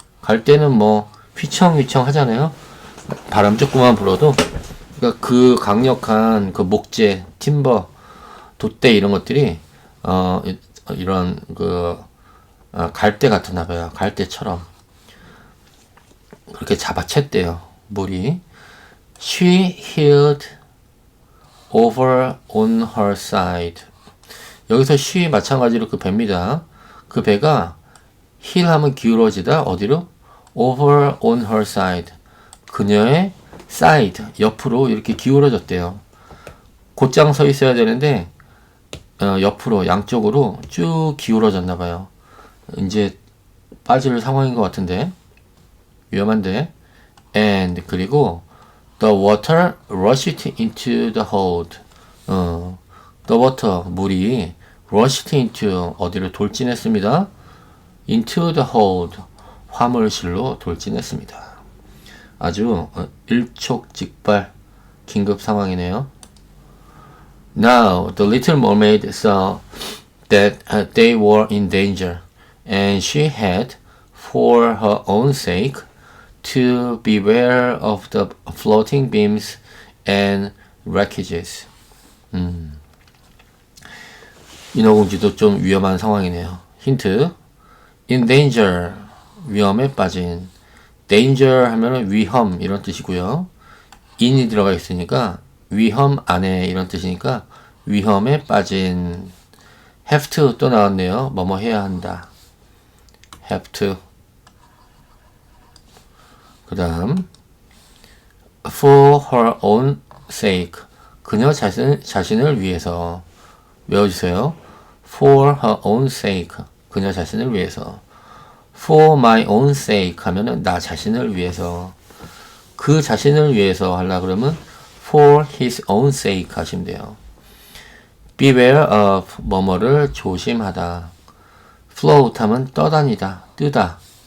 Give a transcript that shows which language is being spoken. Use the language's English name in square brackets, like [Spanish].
[Korean] 갈대는 뭐 휘청휘청 하잖아요. 바람 조금만 불어도. 그러니까 그 강력한 그 목재, 팀버, 돛대 이런 것들이 이런 그 갈대 같았나 봐요. 갈대처럼 그렇게 잡아챘대요. 물이. [English] She heeled over on her side. [Korean] 여기서 she 마찬가지로 그 배입니다. 그 배가 heel 하면 기울어지다. 어디로? [English] over on her side. [Korean] 그녀의 side, 옆으로 이렇게 기울어졌대요. 곧장 서 있어야 되는데 옆으로, 양쪽으로 쭉 기울어졌나 봐요. 이제 빠질 상황인 것 같은데, 위험한데. [English] and, [Korean] 그리고 [English] the water rushed into the hold. the water, [Korean] 물이 [English] rushed into, [Korean] 어디를 돌진했습니다. [English] into the hold, [Korean] 화물실로 돌진했습니다. 아주 일촉즉발 긴급 상황이네요. [English] Now the little mermaid saw that they were in danger, and she had, for her own sake, to beware of the floating beams and wreckages. [Korean] 인어공주도 좀 위험한 상황이네요. 힌트. [English] in danger, [Korean] 위험에 빠진. danger 하면은 위험 이런 뜻이고요. in이 들어가 있으니까 위험 안에 이런 뜻이니까 위험에 빠진. have to 또 나왔네요. 뭐뭐 해야 한다. [English] have to. [Korean] 그 다음 [English] for her own sake, [Korean] 그녀 자신을 위해서. 외워주세요. [English] for her own sake, [Korean] 그녀 자신을 위해서. [English] for my own sake [Korean] 하면은 나 자신을 위해서. 그 자신을 위해서 하려 그러면 [English] for his own sake [Korean] 하시면 돼요. [English] beware of, [Korean] 뭐뭐를 조심하다. float 하면 떠다니다, 뜨다.